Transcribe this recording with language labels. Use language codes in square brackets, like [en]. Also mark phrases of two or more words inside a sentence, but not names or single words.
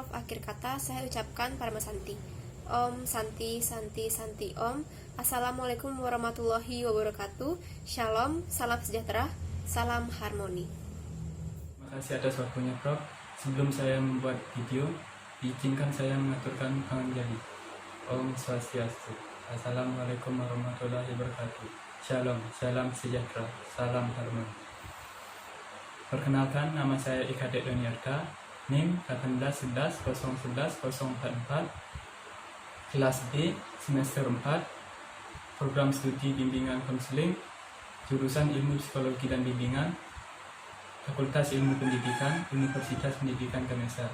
[id] Akhir kata saya ucapkan [ban] Parama Santi. Om Santi Santi Santi Om. [ar] السلام عليكم ورحمة الله وبركاته. [id] Shalom, salam sejahtera, salam harmoni. Terima kasih atas waktunya Prof. Sebelum saya membuat video, izinkan saya mengaturkan panganjali. [ban] Om Swastiastu. [ar] السلام عليكم ورحمة الله وبركاته. [id] Shalom, salam sejahtera, salam harmoni. Perkenalkan, nama saya Ika Dek Doniarka, NIM 18110111044, kelas B semester 4, program studi bimbingan konseling, jurusan Ilmu Psikologi dan Bimbingan, Fakultas Ilmu Pendidikan, Universitas Pendidikan Ganesha.